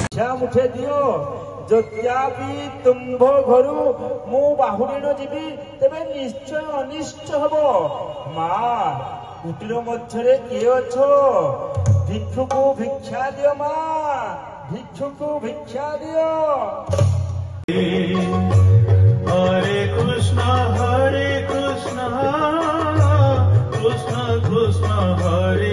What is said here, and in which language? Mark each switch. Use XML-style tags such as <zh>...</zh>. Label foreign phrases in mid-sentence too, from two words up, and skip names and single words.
<or>ଭିକ୍ଷା ମୁଠେ ଦିଅ ଯଦ୍ୟପି ତୁମ୍ଭ ଘରୁ ମୁଁ ବାହୁଡ଼ି ନ ଯିବି ତେବେ ନିଶ୍ଚୟ ଅନିଷ୍ଟ ହେବ ମାଁ କୁଟୀର ମଧ୍ୟ କିଏ ଅଛ ଭିକ୍ଷୁ କୁ ଭିକ୍ଷା ଦିଅ ମାଁ ଭିକ୍ଷୁ କୁ ଭିକ୍ଷା ଦିଅ।</or> <sa>हरे कृष्ण कृष्ण कृष्ण हरे</sa>